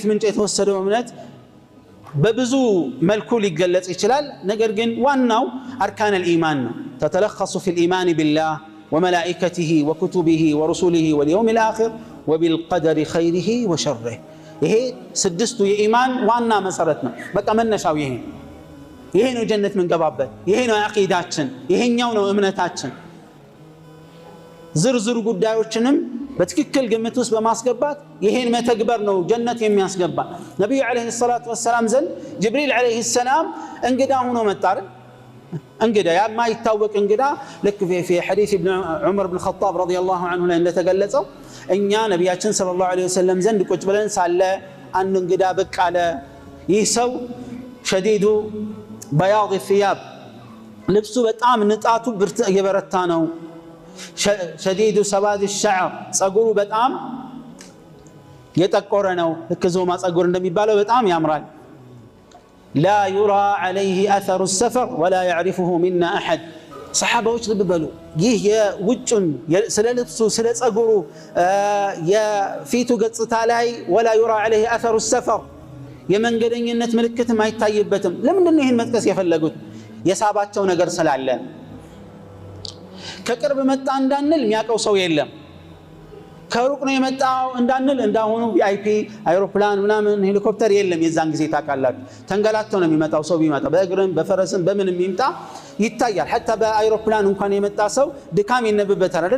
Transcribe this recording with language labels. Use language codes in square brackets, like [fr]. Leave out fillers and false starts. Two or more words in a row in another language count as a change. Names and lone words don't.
[am] ምንጭ የተወሰደው እምነት በብዙ መልኩ ሊገለጽ ይችላል። ነገር ግን ዋናው አርካነል ኢማን ነው። [ar] تتلخص في الإيمان بالله وملائكته وكتبه ورسله واليوم الآخر وبالقدر خيره وشره። [am] ይሄ ስድስቱ የኢማን ዋና መሰረት ነው። በቃ መነሻው ይሄ ነው ጀነት ምንገባበት፣ ይሄ ነው አቂዳችን፣ ይሄኛው ነው እምነታችን። ዝርዝር ጉዳዮችንም በትክክል ግምት ውስጥ በማስገባት ይሄን መተግበር ነው ጀነት የሚያስገባ። ነብዩ [ar] عليه الصلاة والسلام [am] ዘንድ ጅብሪል [ar] عليه السلام [am] እንግዳ ሆኖ መጣ። እንግዳ የማይታወቅ እንግዳ ልክ [ar] في حديث ابن عمر بن الخطاب رضي الله عنه [am] ላይ እንደተገለጸው እኛ ነብያችን [ar] صلى الله عليه وسلم [am] ዘንድ ቁጭ ብለን ሳለ አንድ እንግዳ ብቅ አለ። ይህ ሰው [ar] شديد بياض الثياب [am] ልብሱ በጣም ንጣቱ የበረታ ነው። [ar] شديد سواد الشعر [am] ጸጉሩ በጣም የጠቆረ ነው። ልክ ዞማ ጸጉር እንደሚባለው በጣም ያምራል። [ar] لا يرى عليه أثر السفر ولا يعرفه منا أحد. [am] صحابዎች ልብ በሉ ይህ የውጭን ስለ ልብሱ ስለ ጸጉሩ የፊቱ ገጽታ ላይ [ar] ولا يرى عليه أثر السفر [am] የመንገደኝነት ምልክትም አይታይበትም። ለምንድን ነው ይሄን መጥቀስ የፈለጉት? የሳባቸው ነገር ስላለ። ከቅርብ መጣ እንዳንል የሚያውቀው ሰው የለም። ከሩቅ ነው የመጣው እንዳንል እንዳሁኑ ቪአይፒ አይሮፕላን ምናምን ሄሊኮፕተር የለም። የዛን ጊዜ ታውቃላችሁ ተንገላተው ነው የሚመጣው ሰው ቢመጣ በእግርም በፈረስም በምንም ይምጣ ይታያል። حتى በአይሮፕላን እንኳን የመጣ ሰው ድካም ይነበብበታል አይደል?